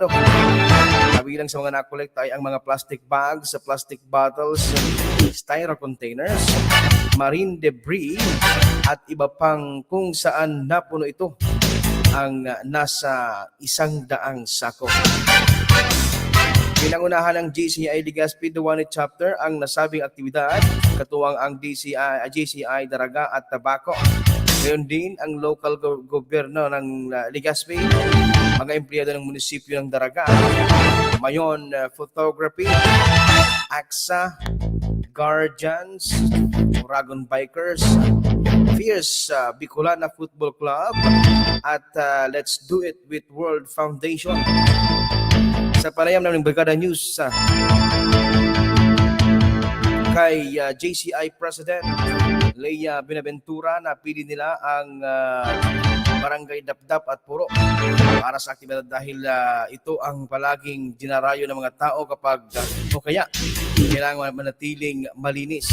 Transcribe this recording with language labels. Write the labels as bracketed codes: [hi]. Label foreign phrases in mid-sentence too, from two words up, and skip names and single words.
[tl] Kabilang sa mga nakolekta ay ang mga [en] plastic bags, plastic bottles, styro containers, marine debris [tl] at iba pang kung saan napuno ito ang nasa 100 sako. Pinangunahan ng GCI Legazpi Duwani Chapter ang nasabing aktibidad, katuwang ang GCI Daraga at Tabaco. Ngayon din ang local gobyerno ng Legazpi, mga empleyado ng munisipyo ng Daraga, Mayon Photography, AXA, Guardians, Uragon Bikers, Fierce Bicolana Football Club, at Let's Do It with World Foundation. Sa panayam ng Brigada News kay JCI President Leia Binaventura, napili nila ang Barangay Dapdap at Puro para sa aktibidad dahil ito ang palaging dinarayo ng mga tao kapag o kaya kailangan manatiling malinis.